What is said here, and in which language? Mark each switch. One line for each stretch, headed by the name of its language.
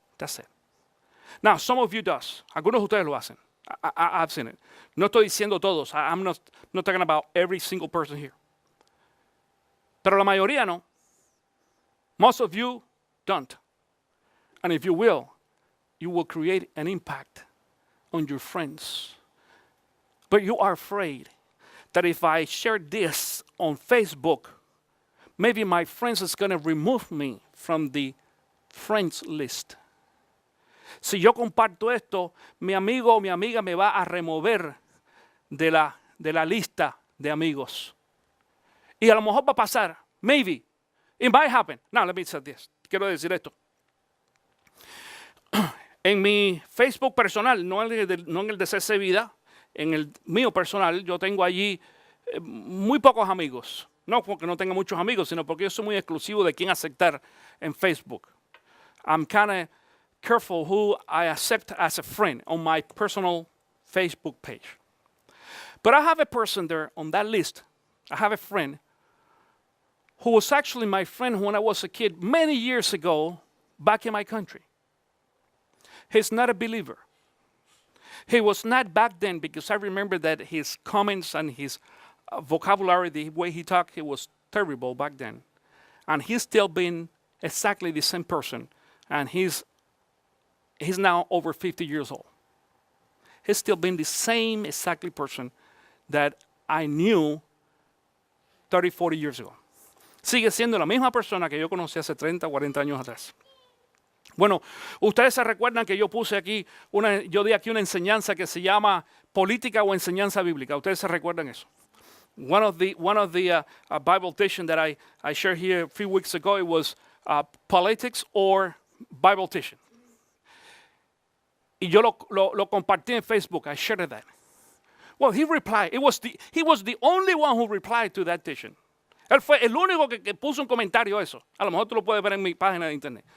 English: That's it. Now, some of you does.
Spanish: Algunos de ustedes lo hacen.
English: I've seen it.
Spanish: No estoy diciendo todos.
English: I'm not talking about every single person here.
Spanish: Pero la mayoría no.
English: Most of you don't. And if you will create an impact on your friends. But you are afraid that if I share this on Facebook, maybe my friends is going to remove me from the friends list.
Spanish: Si yo comparto esto, mi amigo o mi amiga me va a remover de la lista de amigos. Y a lo mejor va a pasar.
English: Maybe. It might happen. Now, let me say this.
Spanish: Quiero decir esto. En mi Facebook personal, no en el de CC Vida, en el mío personal, yo tengo allí muy pocos amigos. No porque no tenga muchos amigos, sino porque yo soy muy exclusivo de quién aceptar en Facebook.
English: I'm kind of careful who I accept as a friend on my personal Facebook page. But I have a person there on that list. I have a friend who was actually my friend when I was a kid many years ago back in my country. He's not a believer. He was not back then because I remember that his comments and his vocabulary, the way he talked, it was terrible back then. And he's still been exactly the same person. And he's now over 50 years old. He's still been the same exactly person that I knew 30, 40 years ago.
Spanish: Sigue siendo la misma persona que yo conocí hace 30, 40 años atrás. Bueno, ustedes se recuerdan que yo di aquí una enseñanza que se llama política o enseñanza bíblica. Ustedes se recuerdan eso.
English: One of the Bible teaching that I shared here a few weeks ago, it was politics or Bible teaching.
Spanish: Y yo lo compartí en Facebook.
English: I shared that. Well, he replied. He was the only one who replied to that petition.
Spanish: Él fue el único que puso un comentario a eso. A lo mejor tú lo puedes ver en mi página de internet.